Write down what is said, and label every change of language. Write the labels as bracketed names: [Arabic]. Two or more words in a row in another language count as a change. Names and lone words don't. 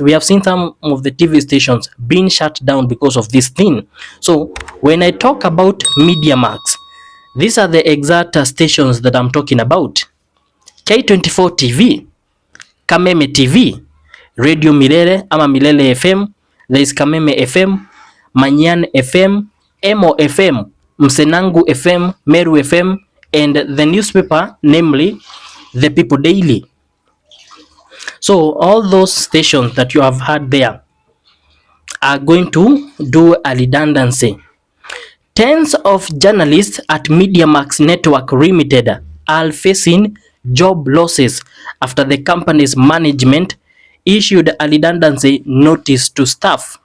[English] We have seen some of the TV stations being shut down because of this thing. So when I talk about MediaMax, these are the exact stations that I'm talking about. K24 TV, Kameme TV, Radio Milele ama Milele FM, there is Kameme FM, Manyan FM, Emo FM, Msenangu FM, Meru FM, and the newspaper, namely The People Daily. So all those stations that you have heard there are going to do a redundancy. Tens of journalists at MediaMax Network Limited are facing job losses after the company's management issued a redundancy notice to staff.